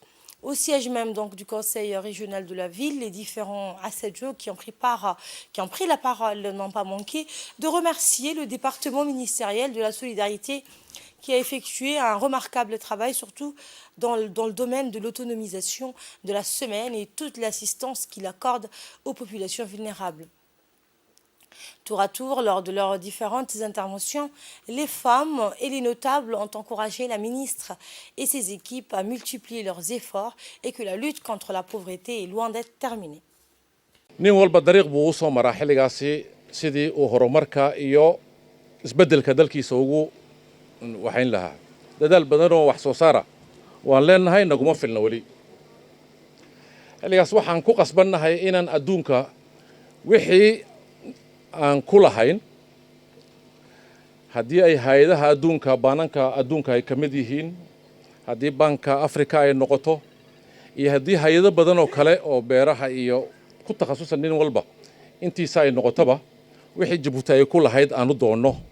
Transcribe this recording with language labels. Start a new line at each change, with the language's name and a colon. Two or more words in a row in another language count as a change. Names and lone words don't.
French: Au siège même donc du conseil régional de la ville, les différents assadjos qui ont pris la parole n'ont pas manqué de remercier le département ministériel de la solidarité qui a effectué un remarquable travail, surtout dans le domaine de l'autonomisation de la semaine et toute l'assistance qu'il accorde aux populations vulnérables. Tour à tour, lors de leurs différentes interventions, les femmes et les notables ont encouragé la ministre et ses équipes à multiplier leurs efforts et que la lutte contre la pauvreté est loin d'être terminée.
Somali: nin walba dariiq buu u soo maraa xilligaasi sidii uu horumarka iyo isbeddelka dalkiisa ugu waxayn lahaa dadaal badanoo wax soo saara waan leenahay naguma filna weli xilligaas waxaan ku qasbannahay inaan adduunka wixii aan ku lahayn haddii ay hay'adaha adduunka baananka adduunka ay ka mid yihiin haddii baanka Afrika ay noqoto iyo haddii hay'ado badan oo kale oo beeraha iyo ku takhasusan nin walba intiisa ay noqotaba wixii Djibouti ay ku lahayd aanu doonno